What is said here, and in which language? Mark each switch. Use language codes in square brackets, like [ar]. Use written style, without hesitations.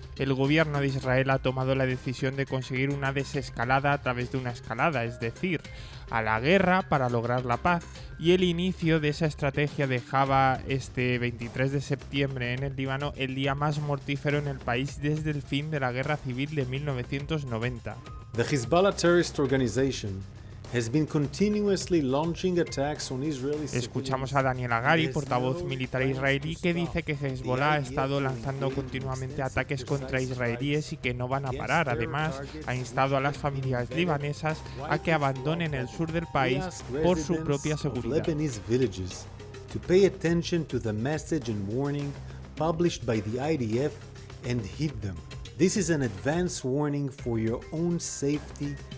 [es] El gobierno de Israel ha tomado la decisión de conseguir una desescalada a través de una escalada, es decir, a la guerra para lograr la paz, y el inicio de esa estrategia dejaba este 23 de septiembre en el Líbano el día más mortífero en el país desde el fin de la guerra civil de 1990. [en] The Hezbollah Terrorist Organization has been continuously launching attacks on Israeli civilians. [es] Escuchamos a Daniel Agari, portavoz militar israelí, que dice que Hezbollah ha estado lanzando continuamente ataques contra israelíes y que no van a parar. Además, ha instado a las familias libanesas a que abandonen el sur del país por su propia seguridad. [en] This is an advance warning for your own safety